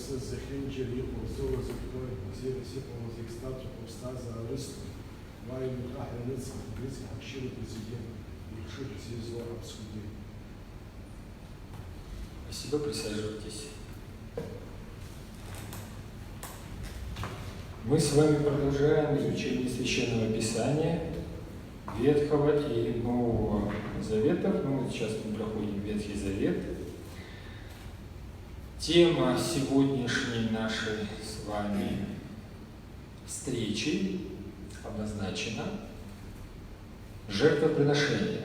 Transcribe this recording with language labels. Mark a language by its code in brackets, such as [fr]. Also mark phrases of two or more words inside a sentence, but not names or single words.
[ru] захинчили озола закроет, зира сипала за экстату, повстаза арысту, ваю мутахля лица, лица хакширу президент, и хширу зизо обсуди. Спасибо, присаживайтесь. Мы с вами продолжаем изучение Священного Писания, Ветхого и Нового Заветов. Мы сейчас проходим Ветхий Завет. Тема сегодняшней нашей с вами встречи обозначена жертвоприношение.